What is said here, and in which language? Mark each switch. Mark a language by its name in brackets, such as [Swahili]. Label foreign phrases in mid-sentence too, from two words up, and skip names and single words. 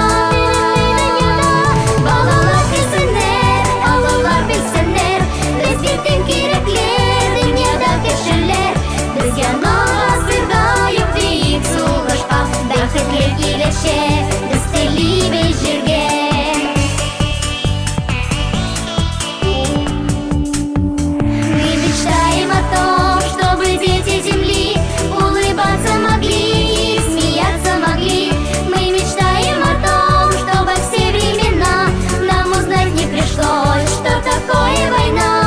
[Tatar] Балалар белсеннәр, олылар белсеннәр, безгә кем кирәкле дөньяда кешеләр. Без яңа гасырда юк дип сугышка, бәхетле киләчәк без телибез җиргә. [Russian] Мы мечтаем о том, чтобы дети земли улыбаться могли и смеяться могли. Мы мечтаем о том, чтобы все времена нам узнать не пришлось, что такое война.